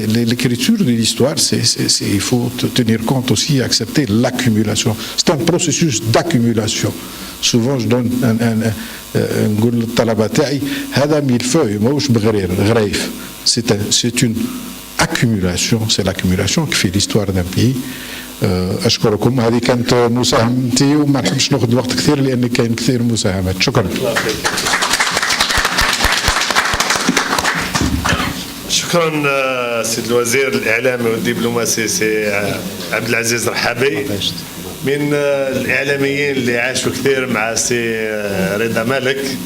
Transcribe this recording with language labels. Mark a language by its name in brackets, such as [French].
[French] L'écriture de l'histoire, il faut tenir compte aussi, accepter l'accumulation. C'est un processus d'accumulation. Souvent je donne [Arabic] نقول للطلبة تاعي هذا ميلفوي ماهوش بغريف. [French] C'est une accumulation, c'est l'accumulation qui fait l'histoire d'un pays. [Arabic] أشكركم. هذه كانت مساهمتي وما نحبش ناخذ وقت كثير لأن كاين كثير مساهمات. شكرا. شكرا سيد الوزير الإعلامي والدبلوماسي سي عبد العزيز رحابي، من الإعلاميين اللي عاشوا كثير مع سي رضا مالك.